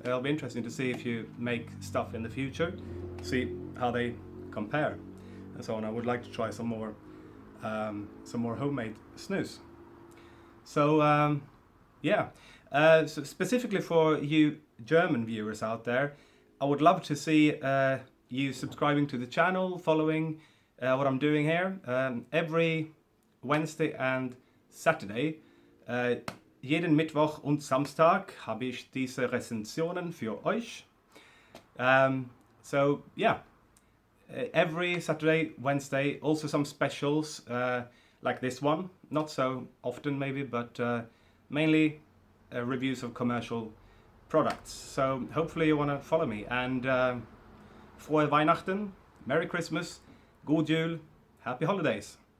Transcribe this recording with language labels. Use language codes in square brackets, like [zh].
[en] It'll be interesting to see if you make stuff in the future, see how they compare, and so on. I would like to try some more homemade snus. So yeah, so specifically for you German viewers out there, I would love to see you subscribing to the channel, following what I'm doing here. Every Wednesday and Saturday, [de] jeden Mittwoch und Samstag habe ich diese Rezensionen für euch. [en] So yeah, every Saturday, Wednesday, also some specials like this one. Not so often maybe, but mainly reviews of commercial products. So hopefully you want to follow me, and [de] frohe Weihnachten, [en] Merry Christmas, [sv] God Jul, [en] Happy Holidays.